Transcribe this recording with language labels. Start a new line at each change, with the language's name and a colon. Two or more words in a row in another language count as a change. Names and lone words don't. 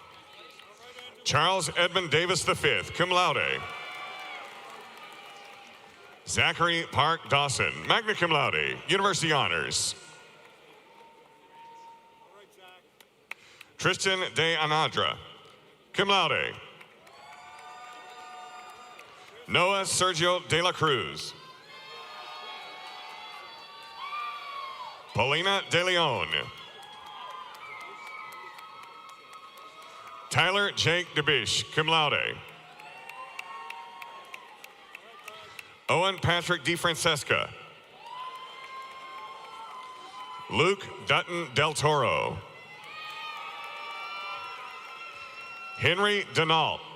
English: Charles Edmund Davis V,
Latin: cum laude.
English: Zachary Park Dawson,
Latin: magna cum laude,
English: University Honors. Tristan De Anadra,
Latin: cum laude.
English: Noah Sergio De La Cruz. Paulina De Leon. Tyler Jake DeBish,
Latin: cum laude.
English: Owen Patrick DeFrancesca. Luke Dutton Del Toro. Henry Denault.